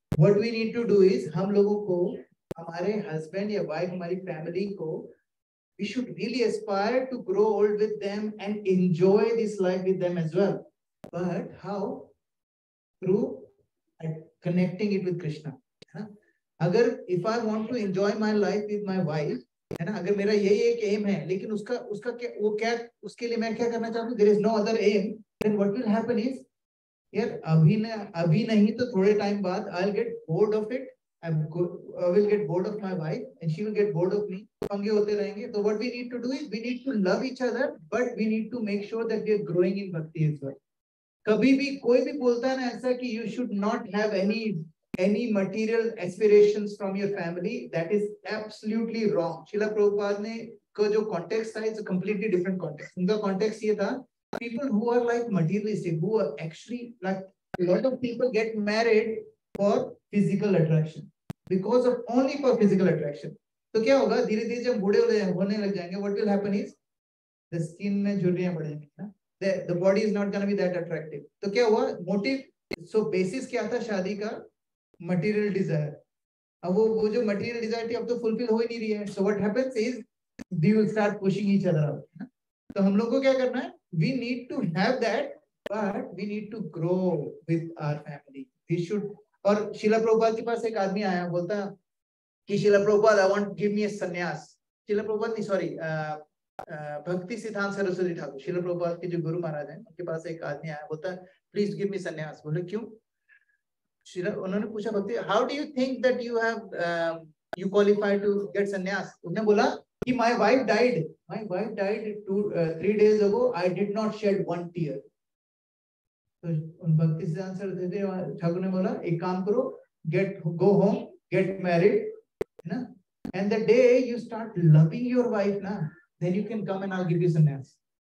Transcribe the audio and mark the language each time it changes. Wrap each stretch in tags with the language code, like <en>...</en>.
<en>What we need to do is,</en> <hi>हम लोगों को हमारे husband या wife, हमारी family को,</hi> <en>we should really aspire to grow old with them and enjoy this life with them as well. But how? Through connecting it with Krishna.</en> <hi>अगर if I want to enjoy my life with my wife, है ना, अगर मेरा यही एक aim है, लेकिन उसका क्या, वो क्या, उसके लिए मैं क्या करना चाहता हूँ,</hi> <en>there is no other aim, then what will happen is,</en> <hi>यार अभी नहीं तो थोड़े टाइम बाद</hi> <en>I'll get bored of it. I will get bored of my wife and she will get bored of me.</en> <hi>पंगे होते रहेंगे.</hi> <en>So what we need to do is we need to love each other, but we need to make sure that we are growing in bhakti as well.</en> <hi>कभी भी कोई भी बोलता है ना ऐसा कि</hi> <en>you should not have any material aspirations from your family, that is absolutely wrong. Srila Prabhupada ने का जो context था, it's a completely different context. उनका context ये था, people who are like materialistic, who are actually like a lot of people get married for physical attraction, because of only for physical attraction.</en> <hi>तो क्या होगा, धीरे-धीरे जब बूढ़े होने लग जाएंगे,</hi> <en>what will happen is the skin</en> <hi>में झुर्रियां बढ़ जाएंगी ना,</hi> <en>the body is not going to be that attractive.</en> <hi>तो क्या हुआ, motive, so basis क्या था शादी का, material desire. अब वो जो material desire थी अब तो fulfill हो ही नहीं रही है.</hi> <en>So what happens is we will start pushing each other out.</en> <hi>तो हम लोग को क्या करना है,</hi> <en>we need to have that, but we need to grow with our family. We should.</en> <hi>और शीला प्रभुपाद के पास एक आदमी आया, बोलता कि Sheila Prabhupada,</hi> <en>I want give me a</en> <hi>संन्यास. शीला प्रभुपाद नहीं, sorry, भक्ति सिद्धांत सरस्वती ठाकुर, शीला प्रभुपाद के जो गुरु महाराज हैं, उनके पास एक आदमी आया, बोलता</hi> <en>Please give me sannyas.</en> <hi>बोले क्यों?</hi> <en>Srila,</en> <hi>उन्होंने पूछा भक्ति,</hi> <en>How do you think that you have you qualify to get sannyas?</en> <hi>उन्होंने बोला कि</hi> <en>my wife died 3 days ago, I did not shed one tear.</en> <hi>तो भक्ति सिद्धांत सरस्वती ठाकुर ने बोला एक काम करो,</hi> <en>go home, get married, है ना, and the day you start loving your wife ना, then you can come and I'll give you sannyas.</en>